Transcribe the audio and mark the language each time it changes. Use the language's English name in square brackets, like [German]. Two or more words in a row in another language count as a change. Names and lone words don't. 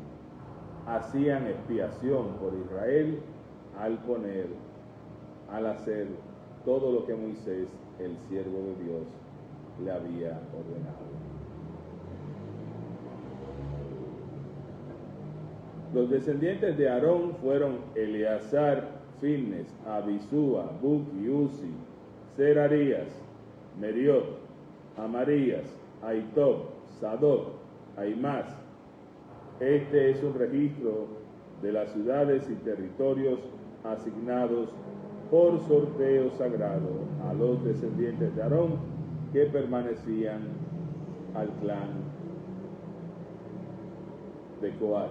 [Spanish] Hacían expiación por Israel al hacer todo lo que Moisés, el siervo de Dios, le había ordenado. Los descendientes de Aarón fueron Eleazar, Finnes, Abisúa, Buki, Uzi, Zerarías, Meriot, Amarías, Aitob, Sadoc, Aimás. Este es un registro de las ciudades y territorios asignados por sorteo sagrado a los descendientes de Aarón que permanecían al clan de Coat.